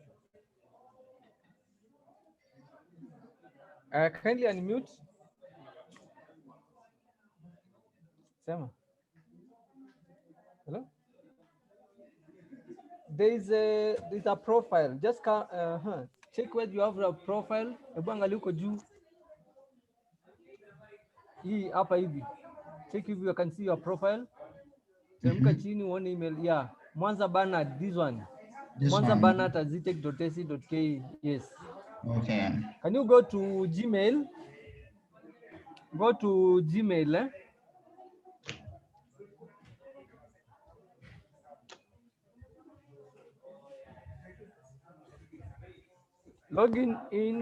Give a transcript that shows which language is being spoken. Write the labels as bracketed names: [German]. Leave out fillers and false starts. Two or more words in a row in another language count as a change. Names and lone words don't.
[English] Kindly unmute. Sema. Hello? There's a profile. Just check where you have a profile. [Swahili] Hebu angalia huko juu. Hii hapa hivi. [English] Check if you can see your profile. [Swahili] Teremka chini uone email. [English] Yeah. Mwanza Bernard, this one. This Mwanza one. Bernard at ztech.ac.ke. Yes. Okay. Can you go to Gmail? Go to Gmail. Login in.